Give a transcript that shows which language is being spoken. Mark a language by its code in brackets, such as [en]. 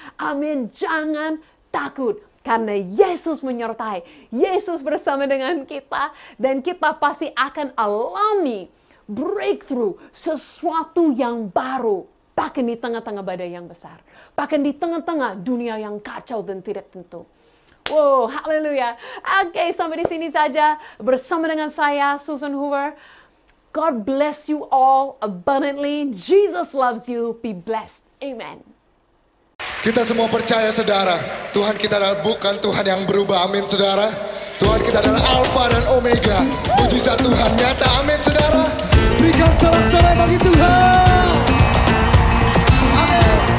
[id] Amin. Jangan takut. Karena Yesus menyertai, Yesus bersama dengan kita, dan kita pasti akan alami breakthrough, sesuatu yang baru, bahkan di tengah-tengah badai yang besar, bahkan di tengah-tengah dunia yang kacau dan tidak tentu. Wow, haleluya. Oke, sampai di sini saja bersama dengan saya, Susan Hoover. [en] God bless you all abundantly. Jesus loves you. Be blessed. Amen. [id] Kita semua percaya, saudara, Tuhan kita adalah bukan Tuhan yang berubah. Amin, saudara. Tuhan kita adalah Alfa dan Omega. Mujizat Tuhan nyata. Amin, saudara. Berikan sorak-sorai bagi Tuhan. Amin.